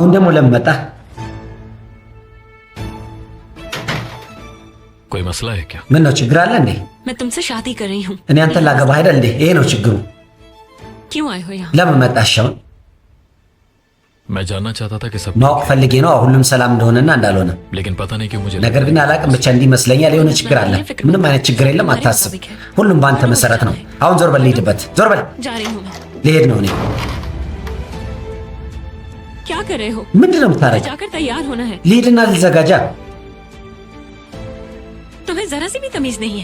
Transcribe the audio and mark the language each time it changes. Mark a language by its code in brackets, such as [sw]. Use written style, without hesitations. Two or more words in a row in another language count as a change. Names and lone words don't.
[am] አሁን ደግሞ ለምን መጣ [hi] कोई मसला है क्या [am] ምን ነው ችግር አለ እንዴ [hi] मैं तुमसे शादी कर रही हूँ [am] እኔ አንተን ላገባ አይደል እንዴ ይሄ ነው ችግሩ [hi] क्यों आए हो यहाँ [am] ለምን መጣሽ አሁን [hi] मैं जानना चाहता था कि सब [am] ማወቅ ፈልጌ ነው ሁሉም ሰላም እንደሆነና እንዳልሆነ [hi] लेकिन पता नहीं क्यों मुझे [am] ነገር ግን አላቅም ብቻ እንዲህ ይመስለኛል የሆነ ችግር አለ ምንም አይነት ችግር የለም አታስብ ሁሉም ባንተ መሰረት ነው አሁን ዞር በል ልሂድበት ዞር በል [hi] जा रही हूँ मैं [am] ልሄድ ነው እኔ [hi] क्या कर रहे हो [am] ምንድን ነው የምታረጊው [hi] जाकर तैयार होना है [am] ልሂድና ልዘጋጃ [hi] तुम्हें जरा सी भी तमीज नहीं है